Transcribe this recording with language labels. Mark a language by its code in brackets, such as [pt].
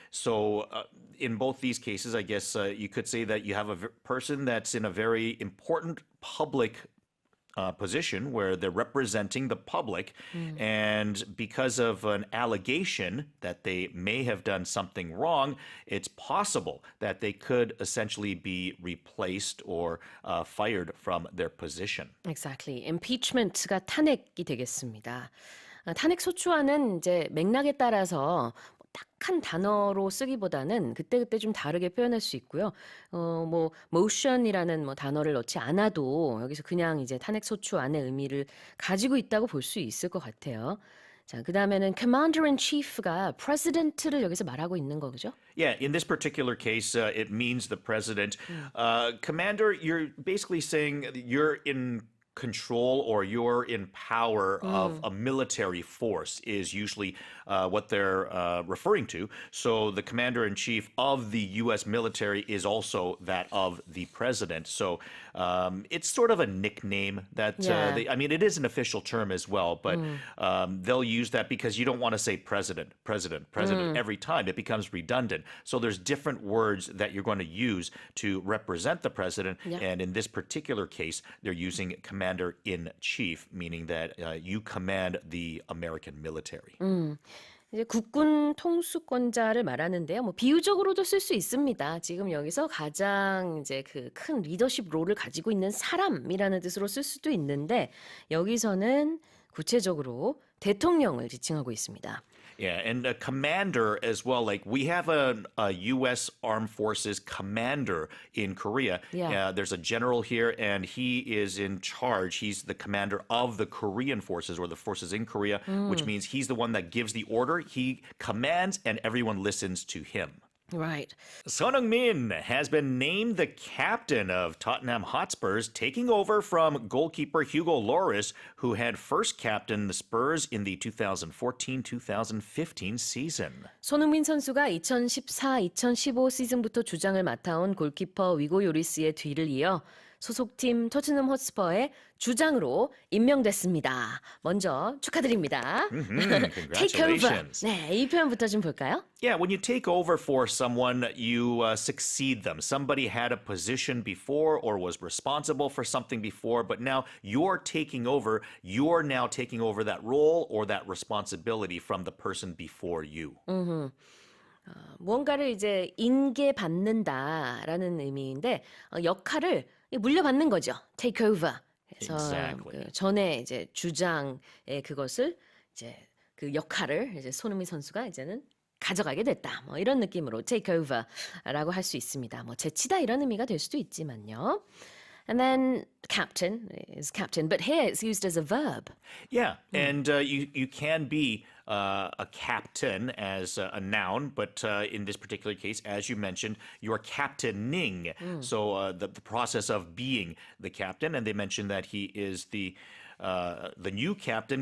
[en] So in both these cases, I guess you could say that you have a person that's in a very important public position where they're representing the public, and because of an allegation that they may have done something wrong, it's possible that they could essentially be replaced or fired from their position. Exactly. [ko] Impeachment가 탄핵이 되겠습니다. 탄핵 소추안은 이제 맥락에 따라서 딱한 단어로 쓰기보다는 그때그때 좀 다르게 표현할 수 있고요. motion이라는 단어를 넣지 않아도 여기서 그냥 이제 탄핵 소추안의 의미를 가지고 있다고 볼 수 있을 것 같아요. 자, 그다음에는 commander-in-chief가 president를 여기서 말하고 있는 거죠? [en] Yeah, in this particular case, it means the president. Commander, you're basically saying you're in control or you're in power of a military force is usually what they're referring to. So the commander-in-chief of the U.S. military is also that of the president. So it's sort of a nickname that it is an official term as well, but they'll use that because you don't want to say president every time. It becomes redundant. So there's different words that you're going to use to represent the president. And in this particular case, they're using commander-in-chief, meaning that you command the American military. [ko] 이제 국군 통수권자를 말하는데요. 비유적으로도 쓸 수 있습니다. 지금 여기서 가장 이제 그 큰 리더십 롤을 가지고 있는 사람이라는 뜻으로 쓸 수도 있는데 여기서는 구체적으로 대통령을 지칭하고 있습니다. [en] Yeah, and a commander as well. Like we have a U.S. Armed Forces commander in Korea. There's a general here, and he is in charge. He's the commander of the Korean forces or the forces in Korea, which means he's the one that gives the order. He commands, and everyone listens to him. Right. Son Heung-min has been named the captain of Tottenham Hotspurs, taking over from goalkeeper Hugo Lloris, who had first captained the Spurs in the 2014-2015 season. [ko] 손흥민 선수가 2014-2015 시즌부터 주장을 맡아온 골키퍼 위고 요리스의 뒤를 이어 소속팀 토트넘 헛스퍼의 주장으로 임명됐습니다. 먼저 축하드립니다. Take over. [en] Congratulations. [ko] 네, 이 표현부터 좀 볼까요? [en] Yeah, when you take over for someone, you succeed them. Somebody had a position before or was responsible for something before, but now you're taking over. You're now taking over that role or that responsibility from the person before you. [ko] 무언가를 이제 인계받는다라는 의미인데 역할을 물려받는 거죠. [en] Take over. [ko] 그래서 [en] Exactly. [ko] 그 전에 이제 주장의 그것을 이제 그 역할을 이제 손흥민 선수가 이제는 가져가게 됐다. 뭐 이런 느낌으로 take over라고 할 수 있습니다. 뭐 제치다 이런 의미가 될 수도 있지만요. [en] And then captain is captain, but here it's used as a verb. Yeah, and you can be a captain as a noun, but in this particular case, as you mentioned, you're captaining. So the process of being the captain, and they mentioned that he is the new captain.